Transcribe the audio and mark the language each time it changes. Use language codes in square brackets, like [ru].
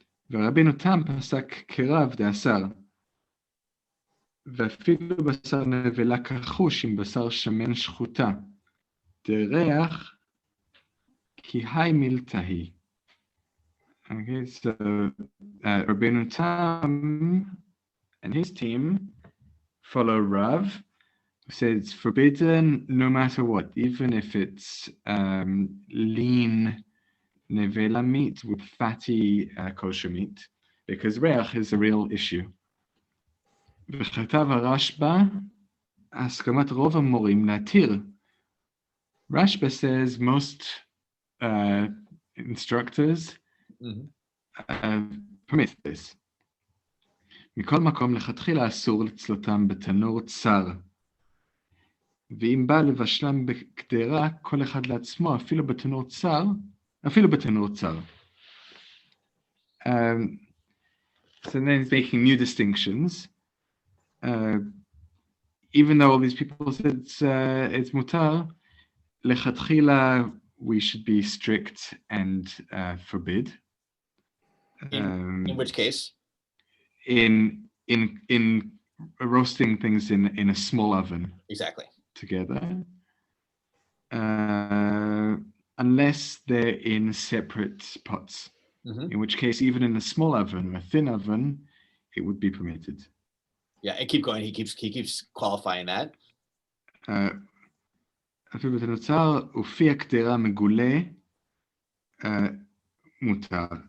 [he] ורבינו תם פסק כרב דאסר, ואפילו בשר נבלה כחוש עם בשר שמן שחוטה, דריח כי היי מילתהי. [en] Okay, so Rabbeinu Tam and his team follow Rav, who says it's forbidden no matter what, even if it's lean nevela meat with fatty kosher meat, because reach is a real issue. [he] וכתב הרשב"א, הסכמת רוב המורים להתיר. [en] Rashba says most instructors permit this. [he] מכל מקום לכתחילה אסור לצלותם בתנור צר. ואם בא לבשלם בקדרה, כל אחד לעצמו, אפילו בתנור צר. [en] So then he's making new distinctions. Even though all these people said it's mutar, lechatchila we should be strict and forbid. In which case? In roasting things in a small oven. Exactly. Together. Unless they're in separate pots. In which case, even in a small oven or a thin oven, it would be permitted. Yeah, and keep going. He keeps qualifying that. [he] אפילו בתנוצר, ופי הקדרה מגולה, מותר.